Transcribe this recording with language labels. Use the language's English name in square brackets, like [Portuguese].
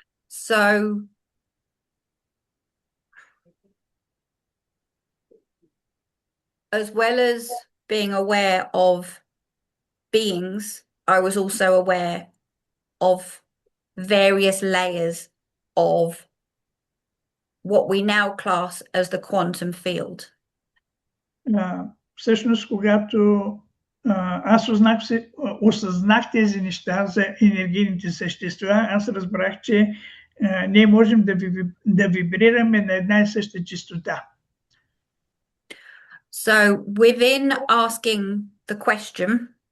[English] So as well as being aware of beings, I was also aware of various layers of what we now class as the quantum field. [Bulgarian] Всъщност, когато аз осъзнах тези неща за енергийните същества, аз разбрах, че ние можем да вибрираме на една и съща честота. [English] So within asking the question,